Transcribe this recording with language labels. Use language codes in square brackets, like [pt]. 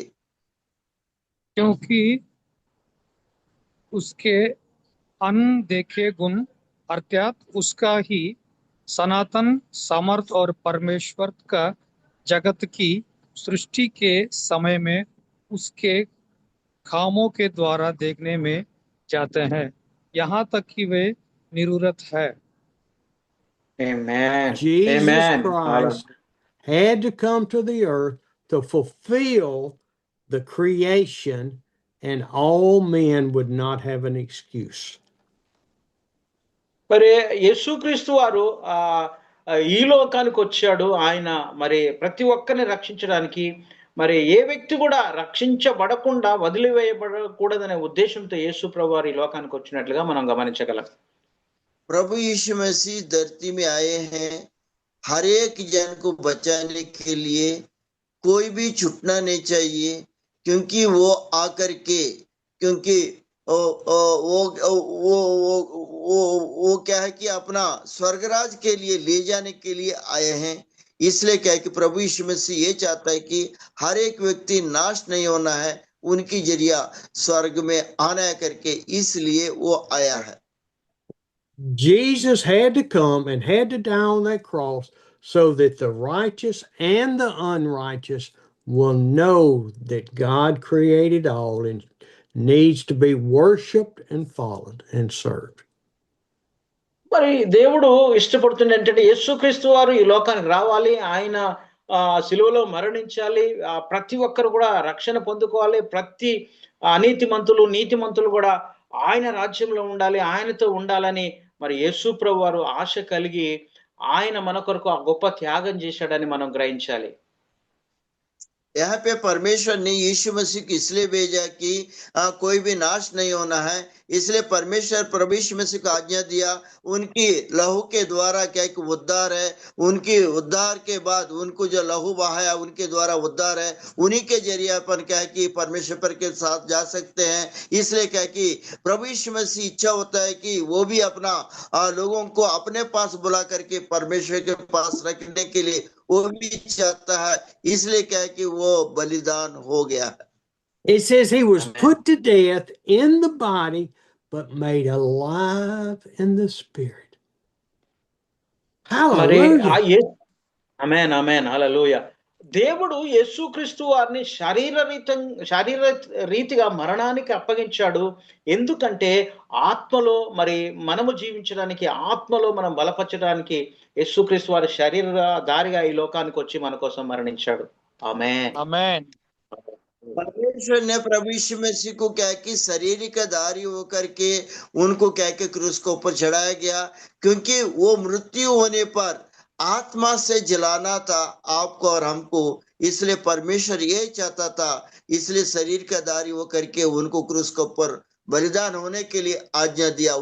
[hi] क्योंकि उसके अनदेखे गुण अर्थात उसका ही सनातन सामर्थ और परमेश्वर का जगत की सृष्टि के समय में उसके कामों के द्वारा देखने में जाते हैं, यहाँ तक कि वे निरुरत है। [en] Amen. Jesus Amen. Christ had to come to the earth to fulfill the creation, and all men would not have an excuse. [te] మరి యేసుక్రీస్తు వారు ఈ లోకానికి వచ్చాడు. ఆయన మరి ప్రతి ఒక్కరిని రక్షించడానికి, మరి ఏ వ్యక్తి కూడా రక్షించబడకుండా వదిలివేయబడకూడదనే ఉద్దేశంతో యేసు ప్రభు వారు ఈ లోకానికి వచ్చినట్లుగా మనం గమనించగలం. [hi] प्रभु यीशु मसीह धरती में आए हैं हर एक जन को बचाने के लिए। कोई भी छूटना नहीं चाहिए, क्योंकि वो आकर के क्योंकि वो क्या है कि अपना स्वर्गराज के लिए ले जाने के लिए आए हैं। इसलिए क्या है कि प्रभु यीशु मसीह ये चाहता है कि हर एक व्यक्ति नाश नहीं होना है, उनकी जरिया स्वर्ग में आना है करके, इसलिए वो आया है। [en] Jesus had to come and had to die on that cross so that the righteous and the unrighteous will know that God created all and needs to be worshiped and followed and served. [te] మరి దేవుడు ఇష్టపడుతుంది ఏంటంటే యేసుక్రీస్తు వారు ఈ లోకానికి రావాలి, ఆయన శిలువలో మరణించాలి, ప్రతి ఒక్కరు కూడా రక్షణ పొందుకోవాలి, ప్రతి అనీతిమంతులు నీతిమంతులు కూడా ఆయన రాజ్యంలో ఉండాలి, ఆయనతో ఉండాలని మరి యేసు ప్రభు వారు ఆశ కలిగి ఆయన మన కొరకు ఆ గొప్ప త్యాగం చేశాడని మనం గ్రహించాలి. [hi] यहाँ पे परमेश्वर ने यीशु मसीह को इसलिए भेजा कि कोई भी नाश नहीं होना है। इसलिए परमेश्वर प्रभु यीशु मसीह को आज्ञा दिया, उनकी लहू के द्वारा क्या एक उद्धार है, उनकी उद्धार के बाद उनको जो लहू बहाया उनके द्वारा उद्धार है, उन्हीं के जरिए अपन क्या है कि परमेश्वर पर के साथ जा सकते हैं। इसलिए क्या कि प्रभु यीशु मसीह इच्छा होता है कि वो भी अपना लोगों को अपने पास बुला करके परमेश्वर के पास रखने के लिए वो भी चाहता है। इसलिए क्या है कि वो बलिदान हो गया है। [en] It says he was put to death in the body, but made alive in the spirit. Hallelujah. [te] ఆమేన్ ఆమేన్ హల్లెలూయా. దేవుడు యేసుక్రీస్తు వారిని శారీర రీతిగా మరణానికి అప్పగించాడు. ఎందుకంటే ఆత్మలో మరి మనము జీవించడానికి, ఆత్మలో మనం బలపరచడానికి యేసుక్రీస్తు వారి శరీరధారిగా ఈ లోకానికి వచ్చి మన కోసం మరణించాడు. ఆమేన్ ఆమేన్. [hi] परमेश्वर ने प्रभु यीशु मसीह को क्या कि शारीरिक धारी होकर के उनको क्या कि क्रूस के ऊपर चढ़ाया गया, क्योंकि वो मृत्यु होने पर आत्मा से जलाना था आपको और हमको, इसलिए परमेश्वर यही चाहता था, इसलिए शरीर का धारी होकर के उनको क्रूस के ऊपर बलिदान होने के लिए आज्ञा दिया।